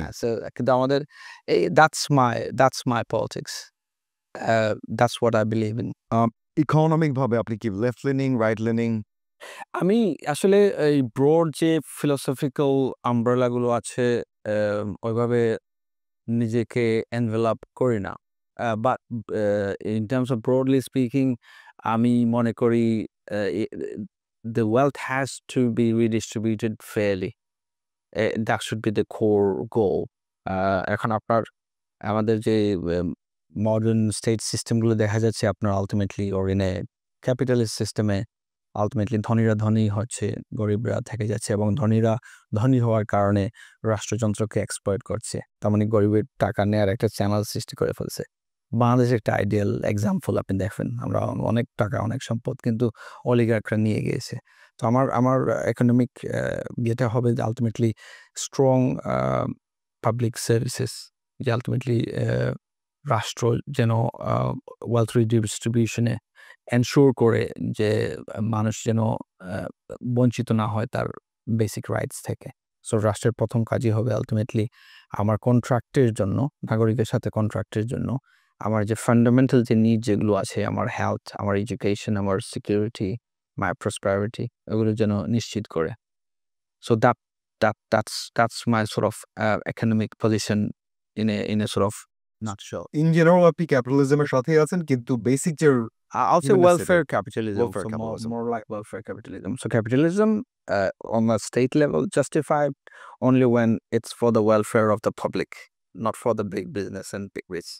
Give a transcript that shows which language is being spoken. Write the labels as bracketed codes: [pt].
[bn] হ্যাঁ, so কিন্তু আমাদের এই [en] that's my politics. That's what I believe in. [bn] Economic ভাবে আপনি কি লেফট লিনিং, রাইট লিনিং? আমি আসলে এই ব্রড যে philosophical umbrella গুলো আছে ওইভাবে নিজেকে এনভেলপ করি না। [en] but in terms of broadly speaking [bn] আমি মনে করি [en] the wealth has to be redistributed fairly. That should be the core goal. [bn] এখন আমাদের যে মডার্ন স্টেট সিস্টেমগুলো দেখা যাচ্ছে আপনার ultimately [en] or in a capitalist [bn] সিস্টেমে আলটিমেটলি ধনীরা ধনী হচ্ছে, গরিবরা থেকে যাচ্ছে এবং ধনীরা ধনী হওয়ার কারণে রাষ্ট্রযন্ত্রকে এক্সপ্লয়েট করছে। তার মানে গরিবের টাকা নেয়ার একটা চ্যানেল সৃষ্টি করে ফেলছে। বাংলাদেশের একটা আইডিয়াল এক্সাম্পল আপনি দেখেন। আমরা অনেক টাকা, অনেক সম্পদ কিন্তু অলিগার্করা নিয়ে গিয়েছে। তো আমার ইকোনমিক ইয়েটা হবে যে আলটিমেটলি স্ট্রং পাবলিক সার্ভিসেস, যে আলটিমেটলি রাষ্ট্র যেন ওয়েলথ রিডিস্ট্রিবিউশনে এনশিওর করে যে মানুষ যেন বঞ্চিত না হয় তার বেসিক রাইটস থেকে। সো রাষ্ট্রের প্রথম কাজই হবে আলটিমেটলি আমার কন্ট্রাক্টের জন্য, নাগরিকের সাথে কন্ট্রাক্টের জন্য আমার যে ফান্ডামেন্টাল যে নিড যেগুলো আছে, আমার হেলথ, আমার এডুকেশন, আমার সিকিউরিটি, মাই প্রসপারিটি, এগুলো যেন নিশ্চিত করে। [en] So that's my sort of economic position in a sort of nutshell. [bn] In general আপনি ক্যাপিটালিজমের সাথেই আছেন, কিন্তু বেসিক যে [en] I'll say Human welfare necessity. capitalism. Welfare So capitalism. more like welfare capitalism. So capitalism on a state level justified only when it's for the welfare of the public, not for the big business and big rich.